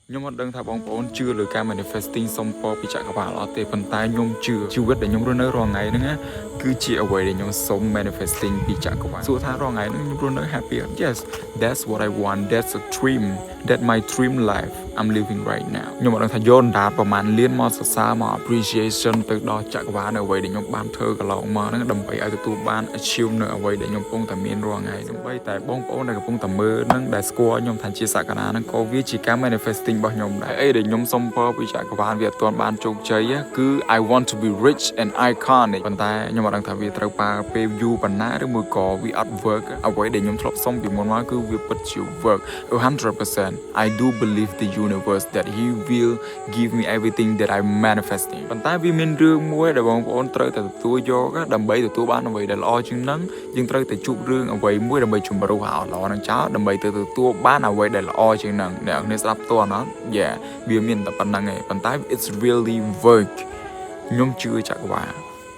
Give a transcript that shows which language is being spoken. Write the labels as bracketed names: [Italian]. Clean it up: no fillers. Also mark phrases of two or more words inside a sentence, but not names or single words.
[Khmer] ខ្ញុំអត់ដឹងថាបងប្អូនជឿលើការ manifesting សុំពរពីចក្រវាឡអត់ទេប៉ុន្តែខ្ញុំជឿជីវិតដែលខ្ញុំរស់នៅរាល់ថ្ងៃហ្នឹងណាគឺជាអ្វីដែលខ្ញុំសុំ manifesting ពីចក្រវាឡសួរថារាល់ថ្ងៃហ្នឹងខ្ញុំរស់នៅ [English] happy yes that's what I want that's a dream that my dream life I'm living right now [Khmer] ខ្ញុំអត់ដឹងថាយកដាតប្រហែលលានមកសរសើរមក appreciation ទៅដល់ចក្រវាឡនៅអ្វីដែលខ្ញុំបានធ្វើកន្លងមកហ្នឹងដើម្បីឲ្យទទួលបាន achieve នៅអ្វីដែលខ្ញុំកំពុងតែមានរាល់ថ្ងៃដើម្បីតែបងប្អូនដែលកំពុងតែមើល ហ្នឹងដែលស្គាល់ខ្ញុំថាជាសក្តាហ្នឹងក៏វាជាការ manifesting របស់ខ្ញុំដែរអីដែលខ្ញុំសុំពរពីចក្រវាឡវាអត់ទាន់បានជោគជ័យគឺ [English] I want to be rich and iconic [Khmer] ប៉ុន្តែខ្ញុំអត់ដឹងថាវាត្រូវប្រើពេលយូរប៉ុណ្ណាឬមួយក៏វាអត់ work អ្វីដែលខ្ញុំធ្លាប់សុំ ពីមុនមកគឺវាពិតជា [English] work 100% I do believe the universe that he will give me everything that I'm manifesting [Khmer] ប៉ុន្តែវាមានរឿងមួយដែលបងប្អូនត្រូវតែទទួលយកដើម្បីទទួលបានអ្វីដែលល្អជាងហ្នឹងយើងត្រូវតែជួបរឿងអ្វីមួយដើម្បីជំរុះឲ្យល្អហ្នឹងចោលដើម្បីទៅទទួលបានអ្វីដែលល្អជាងហ្នឹងអ្នកនរស្ដាប់តអត់វាមានតែប៉ុណ្្នឹងឯងប៉ុន្តែ [English] it's really work [Khmer] ខ្ញុំជឿចក្រវាឡ